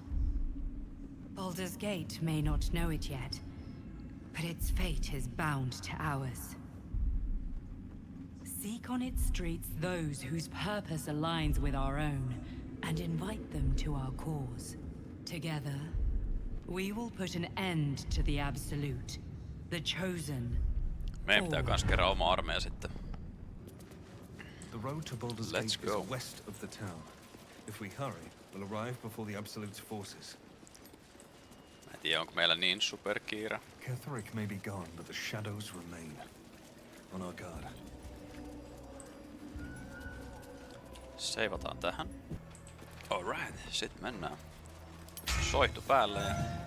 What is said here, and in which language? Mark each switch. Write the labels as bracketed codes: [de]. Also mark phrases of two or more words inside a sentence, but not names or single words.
[en] Baldur's Gate may not know it yet, but its fate is bound to ours. Seek on its streets those whose purpose aligns with our own, and invite them to our cause. Together, we will put an end to the Absolute, the Chosen. [fi] Meidän pitää kans kerää oma armeija sitten. [en] The road to Baldur's Let's Gate go. is west of the town. If we hurry, we'll arrive before the Absolute's forces. [fi] Mä en tiedä, onko meillä niin superkiire. [en] Ketheric may be gone, but the shadows remain. On our guard. [fi] Seivataan tähän. Alright, sit mennään. soihtu päälle ja...